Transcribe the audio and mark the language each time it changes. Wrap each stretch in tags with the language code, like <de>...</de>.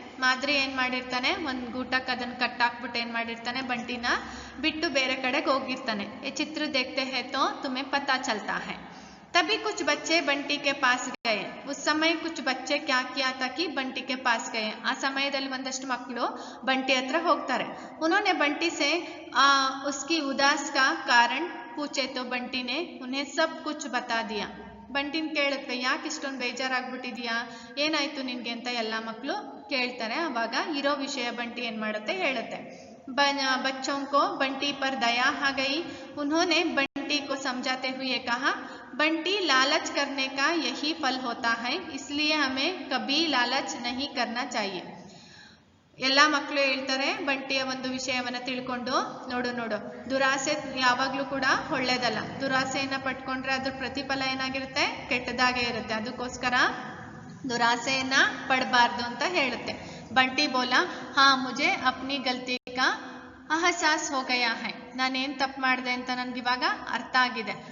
<kn>ಮಾದ್ರಿ ಏನ್ ಮಾಡಿರ್ತಾನೆ, ಒಂದ್ ಗೂಟಕ್ಕೆ ಅದನ್ನ ಕಟ್ಟಾಕ್ಬಿಟ್ಟು ಏನ್ ಮಾಡಿರ್ತಾನೆ, ಬಂಟಿನ ಬಿಟ್ಟು ಬೇರೆ ಕಡೆಗೆ ಹೋಗಿರ್ತಾನೆ. ಈ ಚಿತ್ರ</kn> <hi>देखते हैं तो तुम्हें पता चलता है. तभी कुछ बच्चे बंटी के पास गए. उस समय कुछ बच्चे क्या किया था कि बंटी के पास गए.</hi> <kn>ಆ ಸಮಯದಲ್ಲಿ ಒಂದಷ್ಟು ಮಕ್ಕಳು ಬಂಟಿ ಹತ್ರ ಹೋಗ್ತಾರೆ.</kn> <hi>उन्होंने बंटी से उसकी उदास का कारण पूछे तो बंटी ने उन्हें सब कुछ बता दिया.</hi> <kn>ಬಂಟಿನ ಕೇಳುತ್ತೆ, ಯಾಕೆ ಇಷ್ಟೊಂದು ಬೇಜಾರಾಗ್ಬಿಟ್ಟಿದ್ಯಾ, ಏನಾಯ್ತು ನಿನ್ಗೆ ಅಂತ ಎಲ್ಲಾ ಮಕ್ಕಳು ಕೇಳ್ತಾರೆ. ಅವಾಗ ಇರೋ ವಿಷಯ ಬಂಟಿ ಏನ್ ಮಾಡುತ್ತೆ, ಹೇಳುತ್ತೆ.</kn> <hi>बच्चों को बंटी पर दया आ गई. उन्होंने बंटी को समझाते हुए कहा, बंटी लालच करने का यही फल होता है, इसलिए हमें कभी लालच नहीं करना चाहिए.</hi> <kn>ಎಲ್ಲ ಮಕ್ಕಳು ಹೇಳ್ತಾರೆ ಬಂಟಿಯ ಒಂದು ವಿಷಯವನ್ನ ತಿಳ್ಕೊಂಡು, ನೋಡು ನೋಡು ದುರಾಸೆ ಯಾವಾಗ್ಲೂ ಕೂಡ ಒಳ್ಳೇದಲ್ಲ, ದುರಾಸೆಯನ್ನ ಪಟ್ಕೊಂಡ್ರೆ ಅದ್ರ ಪ್ರತಿಫಲ ಏನಾಗಿರುತ್ತೆ, ಕೆಟ್ಟದಾಗೆ ಇರುತ್ತೆ. ಅದಕ್ಕೋಸ್ಕರ ದುರಾಸೆಯನ್ನ ಪಡಬಾರ್ದು ಅಂತ ಹೇಳುತ್ತೆ.</kn> <hi>ಬಂಟಿ ಬೋಲಾ, ಹಾ ಮುಜೆ ಅಪ್ನಿ ಗಲ್ತಿ ಕಾ ಅಹಸಾಸ್ ಹೋ ಗಯಾ ಹೈ,</hi> <kn>ನಾನೇನ್ ತಪ್ಪು ಮಾಡಿದೆ ಅಂತ ನನ್ಗೆ ಇವಾಗ ಅರ್ಥ ಆಗಿದೆ.</kn>